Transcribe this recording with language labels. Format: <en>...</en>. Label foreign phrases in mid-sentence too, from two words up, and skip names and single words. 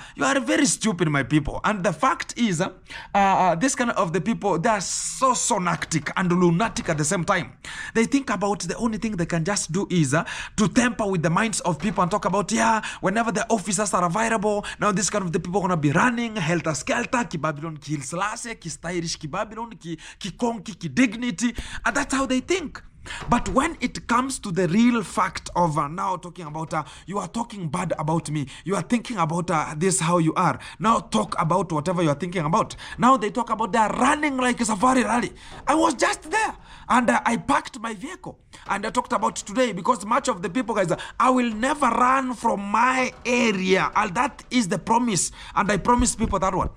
<en>You are very stupid, my people. And the fact is, this kind of the people, they are so sonactic and lunatic at the same time. They think about the only thing they can just do is to tamper with the minds of people and talk about, yeah, whenever the officers are available, now this kind of the people are gonna be running helter skelter, ki Babylon, ki Hilselase, ki stylish, ki Babylon, ki conky, ki dignity, and that's how they think. But when it comes to the real fact of now talking about, you are talking bad about me, you are thinking about this how you are, now talk about whatever you are thinking about. Now they talk about they are running like a safari rally. I was just there, and I parked my vehicle, and I talked about today, because much of the people, guys, I will never run from my area, and that is the promise, and I promise people that one.</en>